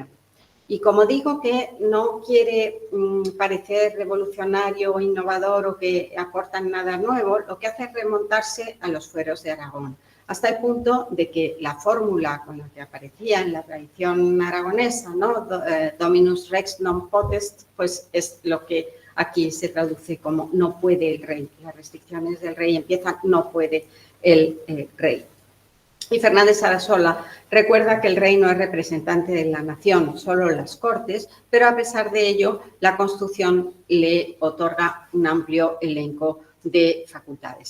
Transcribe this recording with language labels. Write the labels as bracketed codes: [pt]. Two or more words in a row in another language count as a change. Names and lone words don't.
[es] Y como digo que no quiere parecer revolucionario o innovador o que aportan nada nuevo, lo que hace es remontarse a los fueros de Aragón, hasta el punto de que la fórmula con la que aparecía en la tradición aragonesa, ¿no? [la] Dominus rex non potest, [es] pues es lo que aquí se traduce como no puede el rey. Las restricciones del rey empiezan, no puede el rey. Y Fernández Sarasola recuerda que el rey no es representante de la nación, solo las Cortes, pero a pesar de ello, la Constitución le otorga un amplio elenco de facultades.